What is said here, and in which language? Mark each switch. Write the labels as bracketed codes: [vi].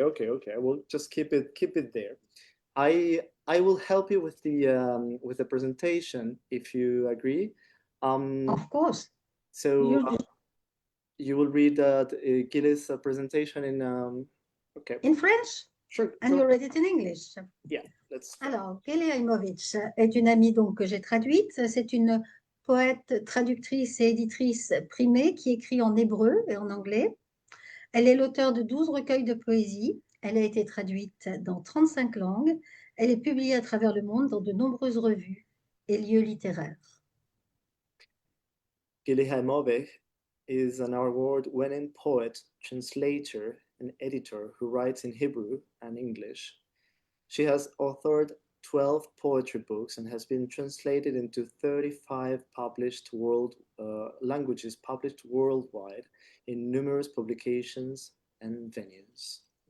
[en] I will just keep it there. I will help you with the presentation if you agree. Of course. So you will read Gilles' presentation in okay. In French? Sure. And you read it in English. Yeah, let's. [fr] Alors, Gili Haimovich est une amie donc que j'ai traduite. C'est une poète, traductrice et éditrice primée qui écrit en hébreu et en anglais. Elle est l'auteure de 12 recueils de poésie. Elle a été traduite dans 35 langues. Elle est publiée à travers le monde dans de nombreuses revues et lieux littéraires. [en] Gili Haimovich is an award-winning poet, translator, and editor who writes in Hebrew and English. She has authored 12 poetry books and has been translated into 35 published languages published worldwide in numerous publications and venues.